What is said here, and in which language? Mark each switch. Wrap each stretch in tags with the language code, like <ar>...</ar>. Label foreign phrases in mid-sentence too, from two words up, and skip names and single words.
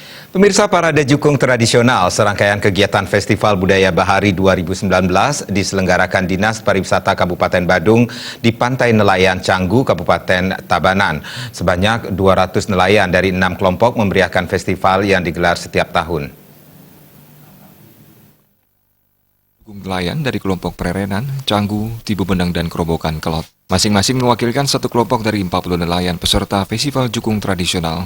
<id>Pemirsa, Parade Jukung Tradisional, serangkaian kegiatan Festival Budaya Bahari 2019 diselenggarakan Dinas Pariwisata Kabupaten Badung di Pantai Nelayan Canggu, Kabupaten Tabanan. Sebanyak 200 nelayan dari 6 kelompok memeriahkan festival yang digelar setiap tahun. Nelayan dari kelompok Prerenan, Canggu, Tibu Benang, dan Kerobokan Kelot. Masing-masing mewakilkan satu kelompok dari 40 nelayan peserta Festival Jukung Tradisional.</id>